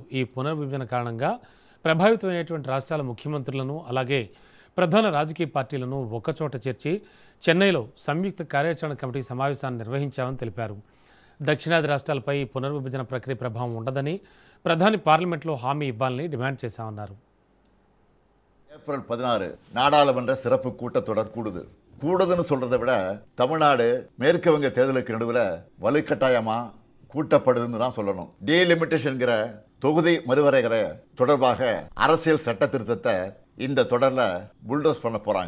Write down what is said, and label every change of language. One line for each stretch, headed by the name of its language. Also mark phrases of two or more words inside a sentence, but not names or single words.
Telugu: ఈ పునర్విభజన కారణంగా ప్రభావితమైనటువంటి రాష్ట్రాల ముఖ్యమంత్రులను అలాగే ప్రధాన రాజకీయ పార్టీలను ఒక్కచోట చేర్చి చెన్నైలో సంయుక్త కార్యాచరణ కమిటీ సమావేశాన్ని నిర్వహించామని తెలిపారు. దక్షిణాది రాష్ట్రాలపై ఈ పునర్విభజన ప్రక్రియ ప్రభావం ఉండదని ప్రధాని పార్లమెంట్లో హామీ ఇవ్వాలని డిమాండ్ చేశామన్నారు.
Tamil: ஏப்ரல் 16 நாடாளுமன்ற சிறப்பு கூட்டத்தொடர் கூடுதுன்னு சொல்றதை விட தமிழ்நாடு மேற்கு வங்க தேர்தலுக்கு நடுவில் வலுக்கட்டாயமா கூட்டப்படுதுன்னு தான் சொல்லணும். டீலிமிட்டேஷன்கிற தொகுதி மறுவரைகிற தொடர்பாக அரசியல் சட்ட திருத்தத்தை இந்த தொடர்ல புல்டோஸ் பண்ண போறாங்க.